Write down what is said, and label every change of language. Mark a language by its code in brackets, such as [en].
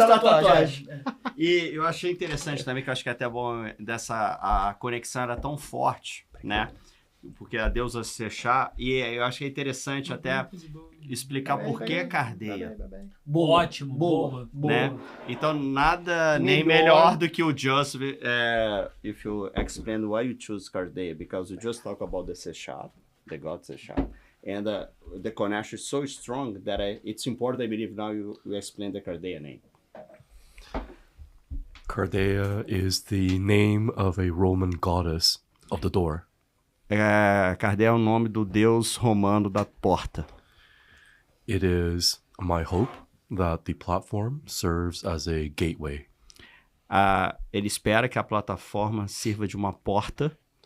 [pt] Tá na tatuagens. E eu achei interessante também, que eu acho que é até bom a conexão era tão forte, né? Porque a deusa Sechá, e eu achei interessante até explicar por que Cardeia, Ótimo, boa. né? Então nada nem Melhor. melhor do que o [en] Just, if you explain why you choose Cardeia, because you just talk about the Sechá, the god Sechá, and the connection is so strong that it's important, I believe, now you explain the Cardeia name. Cardeia is the name of a Roman goddess of the door. [pt] Cardeia é o nome do deus romano da porta. [en] It is my hope that the platform serves as a gateway [pt] Ele espera que a plataforma sirva de uma porta,